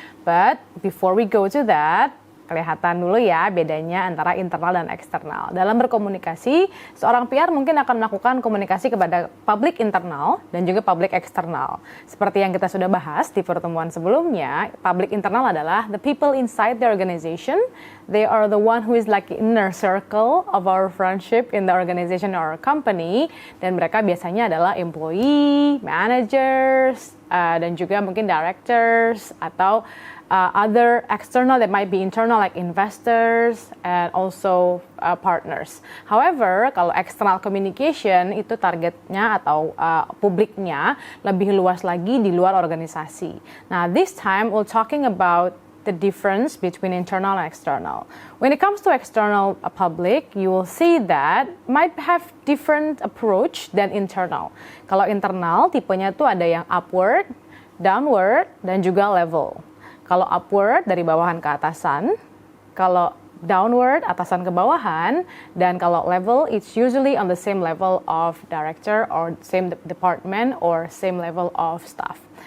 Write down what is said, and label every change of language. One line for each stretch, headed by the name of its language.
English: But before we go to that,
Indonesian: kelihatan dulu ya bedanya antara internal dan eksternal. Dalam berkomunikasi, seorang PR mungkin akan melakukan komunikasi kepada publik internal dan juga publik eksternal. Seperti yang kita sudah bahas di pertemuan sebelumnya, publik internal adalah
English: the people inside the organization. They are the one who is like inner circle of our friendship in the organization or company.
Indonesian: Dan mereka biasanya adalah
English: employee, managers, dan juga mungkin directors atau other external that might be internal like investors and also partners.
Indonesian: However, kalau external communication itu targetnya atau publiknya lebih luas lagi di luar organisasi.
English: Nah, this time we're talking about the difference between internal and external. When it comes to external public, you will see that might have different approach than internal.
Indonesian: Kalau internal, tipenya tuh ada yang upward, downward, dan juga level. Kalau upward dari bawahan ke atasan, kalau downward atasan ke bawahan, dan kalau level
English: it's usually on the same level of director or same department or same level of staff.